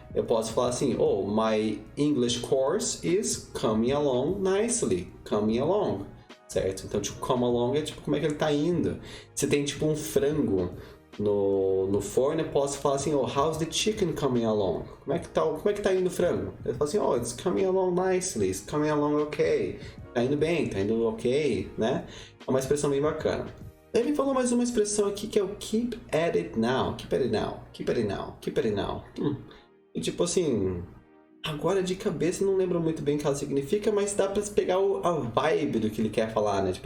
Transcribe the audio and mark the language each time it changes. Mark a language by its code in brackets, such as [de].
[pt] Eu posso falar assim, [en] my English course is coming along nicely, coming along, [pt] certo? Então, tipo, come along é tipo, como é que ele está indo? Se tem, tipo, um frango no forno, eu posso falar assim, [en] how's the chicken coming along? [pt] Como é que tá indo o frango? Eu falo assim, [en] it's coming along nicely, it's coming along okay. [pt] Tá indo bem, tá indo ok, né? É uma expressão bem bacana. Ele falou mais uma expressão aqui que é o [en] keep at it now. [pt] Keep at it now. Keep at it now. Keep at it now. E tipo assim, agora de cabeça não lembro muito bem o que ela significa, mas dá pra pegar a vibe do que ele quer falar, né?